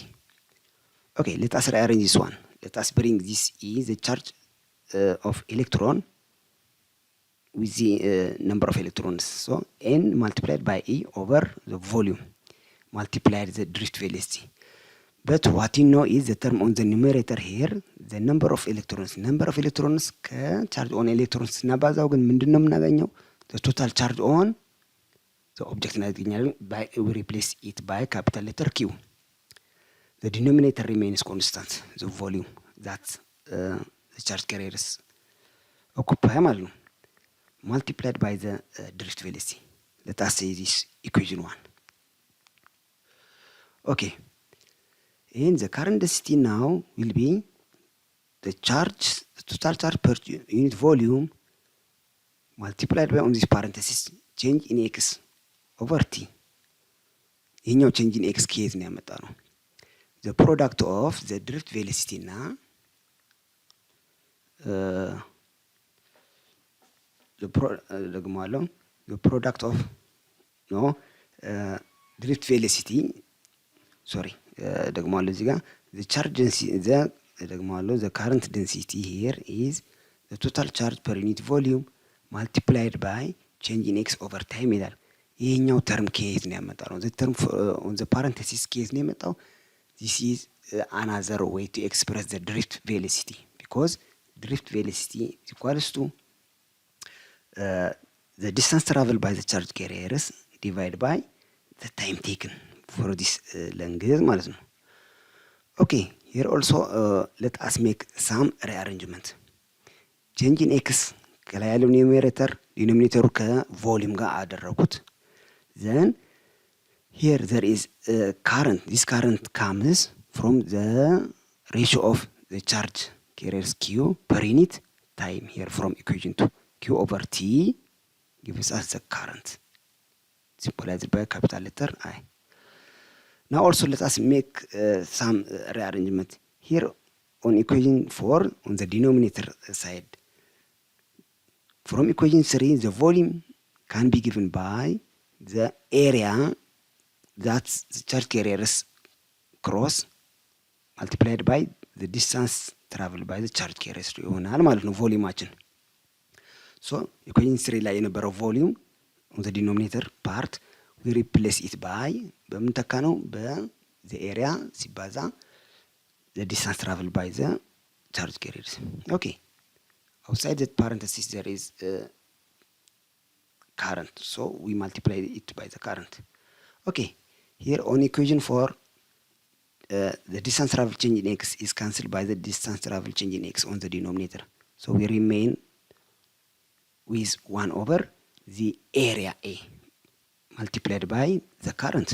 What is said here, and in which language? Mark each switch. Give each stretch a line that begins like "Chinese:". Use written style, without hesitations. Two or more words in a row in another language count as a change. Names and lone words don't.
English: Okay, let us rearrange this one. Let us bring this E, the charge of electron, with the number of electrons. So N multiplied by E over the volume multiplied the drift velocity. But what you know is the term on the numerator here, the number of electrons. Number of electrons charge on electrons
Amharic: ስናባዛው ግን ምንድነው የምናገኘው?
English: the total charge on the object እናገኛለን። we replace it by capital letter Q. The denominator remains constant, the volume that the charge carriers occupy
Amharic: ማለት ነው,
English: multiplied by the drift velocity. Let us say this equation 1. okay, and the current density now will be the total charge per unit volume multiplied by on this parenthesis change in x over t.
Amharic: ይሄኛው
English: change in x
Amharic: ከየት ነው ያመጣ ነው?
English: the product of the drift velocity
Amharic: እና ደግሞአለው
English: the product of drift velocity
Amharic: ደግሞአለው እዚህ ጋር
English: the charge density ደግሞአለው the current density here is the total charge per unit volume multiplied by change in x over time
Amharic: ይላል። ይሄኛው ተርም ከየት ነው ያመጣ ነው?
English: the term on the parenthesis
Amharic: ከየት ነው የመጣው?
English: this is another way to express the drift velocity, because drift velocity is equals to the distance traveled by the charge carriers divided by the time taken for this length
Amharic: ማለት ነው።
English: okay, here also let us make some rearrangement. change in x
Amharic: ከላይ ያለው
English: numerator denominator
Amharic: ከቮሊዩም ጋር አደረኩት።
English: then here there is current. This current comes from the ratio of the charge carriers Q per unit time, here from equation 2. Q over T gives us the current, symbolized by capital letter I. Now also let us make some rearrangement. Here on equation 4, on the denominator side, from equation 3, the volume can be given by the area that the charge carriers cross multiplied by the distance traveled by the charge carriers
Amharic: ይሆናል ማለት ነው ቮሊዩማችን።
English: so equation 3
Amharic: ላይ የነበረው
English: volume on the denominator part we replace it by
Amharic: በምን ተካ ነው?
English: the area ሲባዛ the distance traveled by the charge carriers. okay, outside that parenthesis there is current, so we multiply it by the current. okay, here on equation 4 the distance travel change in x is cancelled by the distance travel change in x on the denominator, so we remain with 1 over the area A multiplied by the current.